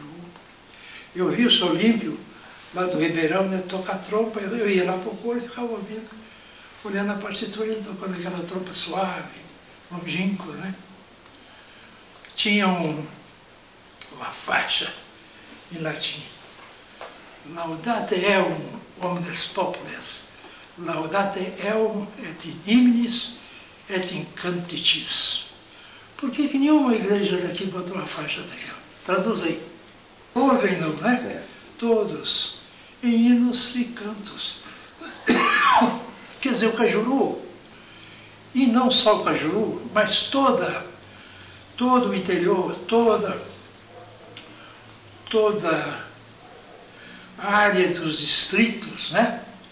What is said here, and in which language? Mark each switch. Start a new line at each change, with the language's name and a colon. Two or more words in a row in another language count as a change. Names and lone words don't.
Portuguese: Eu vi o seu Olímpio, lá do Ribeirão, né, tocar trompa, eu ia lá para o coro e ficava ouvindo, olhando a partitura, ele tocando aquela trompa suave, longínqua, né? Tinha uma faixa em latim.
Latin: Laudate eum omnes popules, laudate eum et in hymnis et in canticis.
Portuguese: Por que nenhuma igreja daqui botou uma faixa daquela? Traduzei. Ouvem-no, né? Todos, em hinos e cantos. Quer dizer, o cajuru, e não só o cajuru, mas todo o interior, toda a área dos distritos, né?